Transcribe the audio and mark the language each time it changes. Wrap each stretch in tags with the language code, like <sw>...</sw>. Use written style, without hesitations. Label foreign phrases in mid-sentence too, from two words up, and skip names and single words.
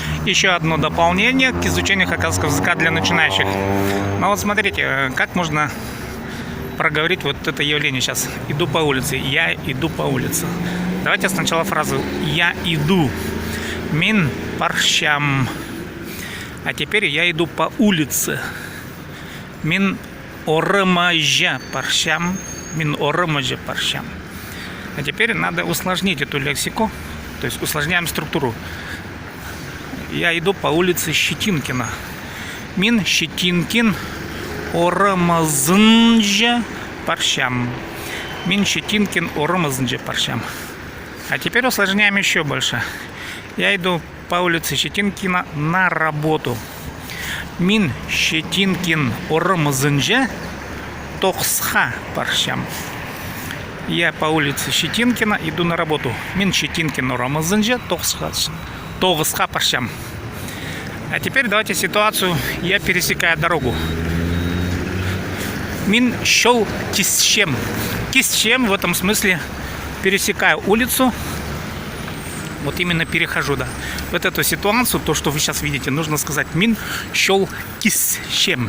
<ru>еще одно дополнение к изучению хакасского языка для начинающих. Ну вот смотрите, как можно проговорить вот это явление сейчас. Иду по улице. Я иду по улице. Давайте сначала фразу «я иду».</ru> <kjh>Мин паршам.</kjh> <ru>А теперь я иду по улице.</ru> <kjh>Мин орамажа паршам. Мин орамажа паршам.</kjh> <ru>А теперь надо усложнить эту лексику. То есть усложняем структуру. Я иду по улице Щетинкина.</ru> <kjh>Мин Щетинкин орамазынжа паршам. Мин Щетинкин орамазынжа паршам.</kjh> <ru>А теперь усложняем еще больше. Я иду по улице Щетинкина на работу.</ru> <kjh>Мин Щетинкин орамазынжа тохсха паршам.</kjh> <ru>Я по улице Щетинкина иду на работу.</ru> <kjh>Мин Щетинкин орамазынжа тохсха паршам.</kjh> <ru>А теперь давайте ситуацию. Я пересекаю дорогу.</ru> <kjh>Мин шел кисчем.</kjh> <ru>Кисчем в этом смысле пересекаю улицу. Вот именно перехожу, да. Вот эту ситуацию, то, что вы сейчас видите, нужно сказать</ru> <kjh>мин шел кисчем.</kjh>